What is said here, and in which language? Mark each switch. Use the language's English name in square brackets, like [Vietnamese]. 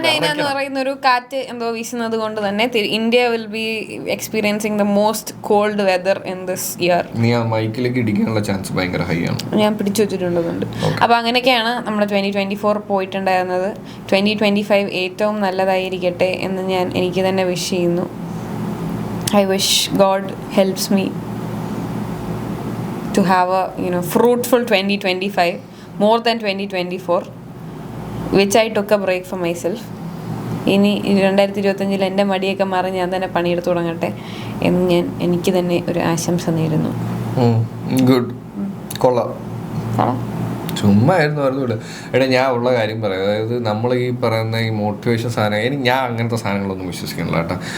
[Malayalam] എന്ന് പറയുന്ന ഒരു കാറ്റ് എന്തോ വീശുന്നത് കൊണ്ട് തന്നെ [English] India will be experiencing the most cold weather in this year. [Malayalam] നീ ആ മൈക്കിലേക്ക് ഇടിക്കാനുള്ള ചാൻസ് ഭയങ്കര ഹൈ ആണ്. ഞാൻ പിടിച്ചു വെച്ചിട്ടുള്ളതുണ്ട്. അപ്പോൾ അങ്ങനെയൊക്കെയാണ് നമ്മുടെ 2024 പോയിട്ടുണ്ടായിരുന്നത്. 2025 ഏറ്റവും നല്ലതായിരിക്കട്ടെ എന്ന് എനിക്ക് തന്നെ വിഷ് ചെയ്യുന്നു. [English] I wish God helps me to have a fruitful 2025 more than 2024, which I took a break for myself. [Malayalam] ഇനി 2025 എൻ്റെ മടിയൊക്കെ മാറി ഞാൻ തന്നെ പണിയെടുത്ത് തുടങ്ങട്ടെ എന്ന് എനിക്ക് തന്നെ ഒരു ആശംസ നേരുന്നു. ഗുഡ്, കൊള്ളാം. ചുമ്മാ ആയിരുന്നു പറഞ്ഞൂടെ. എടാ ഞാൻ ഉള്ള കാര്യം പറയാം. അതായത് നമ്മൾ ഈ പറയുന്ന ഈ മോട്ടിവേഷൻ സാധനം ഞാൻ അങ്ങനത്തെ സാധനങ്ങളൊന്നും വിശ്വസിക്കുന്നില്ല കേട്ടോ.